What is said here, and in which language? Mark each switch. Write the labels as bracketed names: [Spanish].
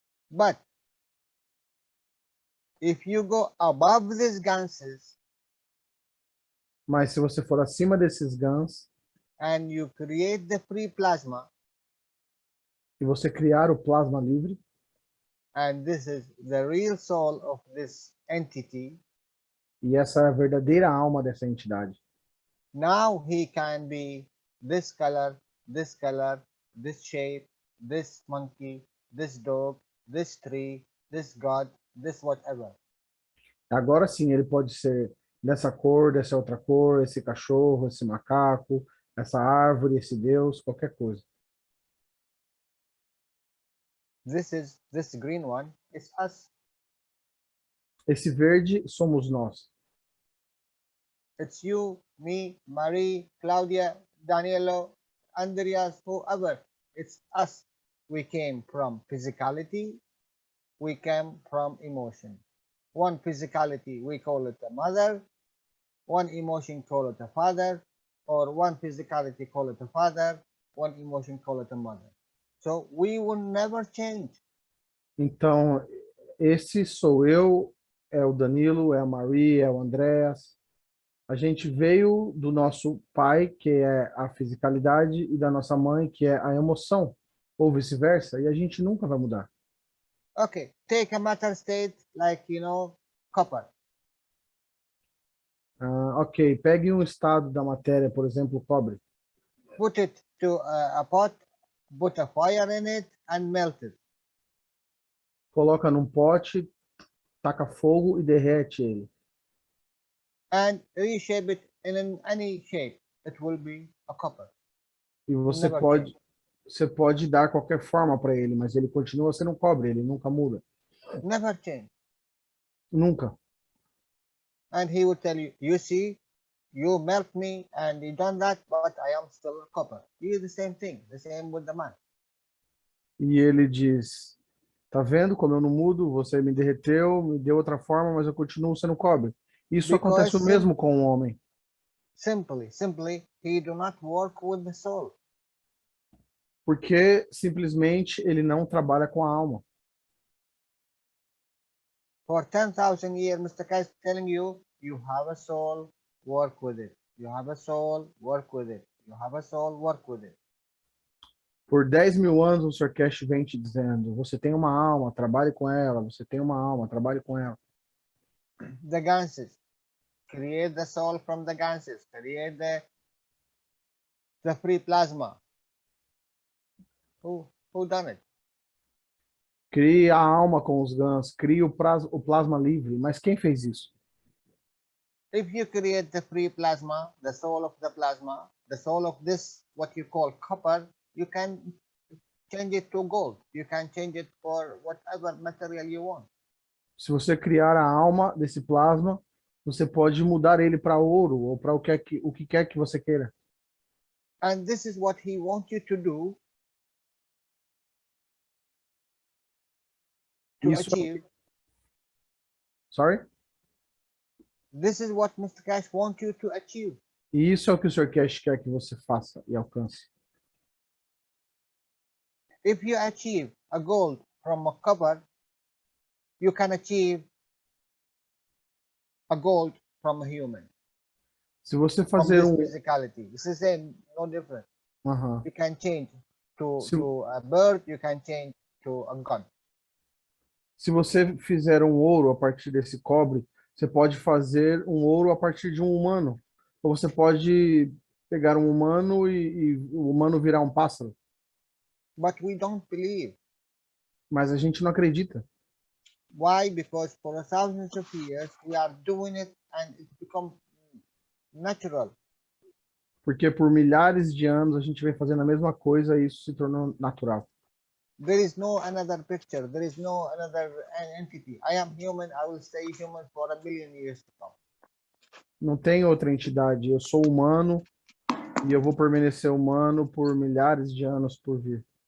[English] But if you go above these ganses [Portuguese] Mas se você for acima desses GANs [English] and you create the free plasma, [Portuguese] e você criar o plasma livre, [English] and this is the real soul of this entity, [Portuguese] e essa é a verdadeira alma dessa entidade. [English] now he can be this color, this shape, this monkey, this dog, this tree, this god, this whatever. [Portuguese] Agora sim, ele pode ser dessa cor, dessa outra cor, esse cachorro, esse macaco, essa árvore, esse Deus, qualquer coisa. [English] This green one is us. [Portuguese] Esse verde somos nós. [English] It's you, me, Marie, Claudia, Danielo, Andreas, whoever. It's us. We came from physicality. We came from emotion. One physicality, we call it a mother. One emotion, call it a father. Or one physicality, call it a father. One emotion, call it a mother. So we will never change. [Portuguese] Então, esse sou eu, é o Danilo, é a Maria, é o Andréas. A gente veio do nosso pai, que é a fisicalidade, e da nossa mãe, que é a emoção, ou vice-versa, e a gente nunca vai mudar. [English] Okay, take a matter state like, copper. [Portuguese] Ok, pegue um estado da matéria, por exemplo, o cobre. [English] Put it to a pot, put a fire in it, and melt it. [Portuguese] Coloca num pote, taca fogo e derrete ele. [English] And reshape it in any shape. It will be a copper. [Portuguese] E [English] Never change. [Portuguese] você pode dar qualquer forma para ele, mas ele continua sendo um cobre, ele nunca muda. [English] Never change. [Portuguese] Nunca. [English] And he would tell you, you see, you melt me and you done that, but I am still a copper. You the same thing, the same with the man. [Portuguese] E ele diz, tá vendo como eu não mudo? Você me derreteu, me deu outra forma, mas eu continuo sendo cobre. Isso acontece o mesmo com o homem. [English] Simply, he do not work with the soul. [Portuguese] Porque simplesmente ele não trabalha com a alma. [English] For 10,000 years, Mr. Kai is telling you, you have a soul, work with it. You have a soul, work with it. You have a soul, work with it. [Portuguese] Por 10.000 anos o Sr. Cash vem te dizendo, você tem uma alma, trabalhe com ela. Você tem uma alma, trabalhe com ela. [English] The ganses. Create the soul from the ganses. Create the free plasma. Who done it? [Portuguese] Crie a alma com os GANs, crie o plasma livre. Mas quem fez isso? [English] If you create the free plasma, the soul of the plasma, the soul of this, what you call copper, you can change it to gold. You can change it for whatever material you want. [Portuguese] Se você criar a alma desse plasma, você pode mudar ele para ouro ou para o que quer que você queira. [English] And this is what he wants you to do to [Portuguese] Isso, [English] achieve. sorry? This is what Mr. Cash wants you to achieve. [Portuguese] E isso é o que o Sr. Cash quer que você faça e alcance. [English] If you achieve a gold from a copper, you can achieve a gold from a human. [Portuguese] Se você [English] From [Portuguese] fazer [English] this [Portuguese] um... [English] physicality. This is same, no different. Uhum. You can change to [Portuguese] Se- [English] a bird, you can change to a gun. [Portuguese] Se você fizer um ouro a partir desse cobre, você pode fazer um ouro a partir de um humano. Ou você pode pegar um humano e o humano virar um pássaro. [English] But we don't believe. [Portuguese] Mas a gente não acredita. [English] Why? Because for thousands of years we are doing it and it becomes natural. [Portuguese] Porque por milhares de anos a gente vem fazendo a mesma coisa e isso se tornou natural. [English] There is no another picture. There is no another entity. I am human. I will stay human for a billion years to come. [Portuguese] Não tem outra entidade. Eu sou humano e eu vou permanecer humano por milhares de anos por vir.